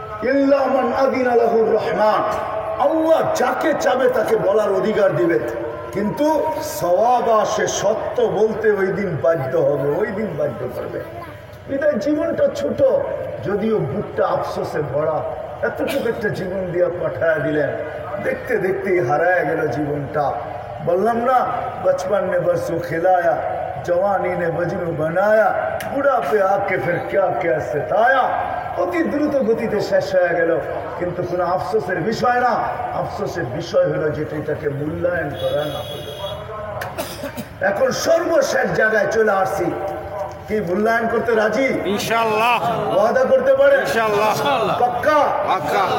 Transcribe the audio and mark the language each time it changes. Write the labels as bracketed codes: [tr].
[ar] ইল্লা মান আযিনা লাহুর রহমান, [bn] আল্লাহ যাকে চাবে তাকে বলার অধিকার দিবে, কিন্তু সওয়াবা, সে সত্য বলতে ওই দিন বাধ্য হবে, ওই দিন বাধ্য করবে। বিদায় জীবনটা ছোট, যদিও বুকটা আফসোসে ভরা। এতটুকু একটা জীবন দিয়ে পাঠায় দিলেন, দেখতে দেখতেই হারায় গেল জীবনটা। বললাম না, [hi] बचपन ने बरसों खिलाया, जवानी ने मजनू बनाया, बुढ़ापे आके फिर क्या क्या सताया। [bn] অতি দ্রুত গতিতে শেষ হয়ে গেল, কিন্তু কোনো আফসোসের বিষয় না। আফসোসের বিষয় হলো যেটা এটাকে মূল্যায়ন করা না হলো। এখন সর্বশেষ জায়গায় চলে আসছি, কি মূল্যায়ন করতে রাজি? ইনশাআল্লাহ। ওয়াদা করতে পারে? ইনশাআল্লাহ। পাক্কা? পাক্কা।